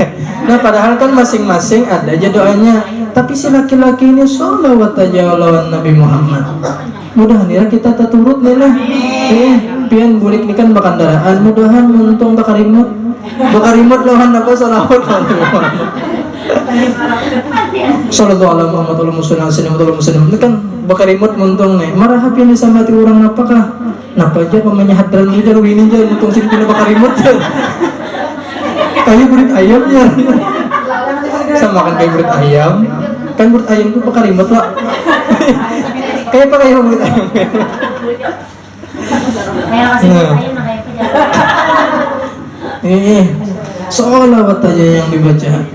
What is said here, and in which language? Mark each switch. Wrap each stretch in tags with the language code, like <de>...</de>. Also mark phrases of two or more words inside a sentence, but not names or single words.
<bjn>Nah padahal kan masing-masing ada aja doanya. Tapi si laki-laki ini sholawat aja lawan Nabi Muhammad. Mudah-mudahan kita terturut nih lah. Pian bulik ini kan bakandaraan. Mudahan untung bakarimut. Bakarimut lawan apa sholawat lawan Nabi Muhammad.</bjn> <ar>صلى الله عليه وسلم.</ar> <bjn>Ini kan bakarimut muntung nih. Marah ini sama ti orang apakah? Napa aja pemanya hadran ini jaru ini jaru muntung sini pina bakarimut. Kayak kulit ayamnya. Sama kan kayak kulit ayam. Kan kulit ayam itu bakarimut lah. Kayak apa kayak kulit ayam? Ini sholawat aja yang dibaca.</bjn>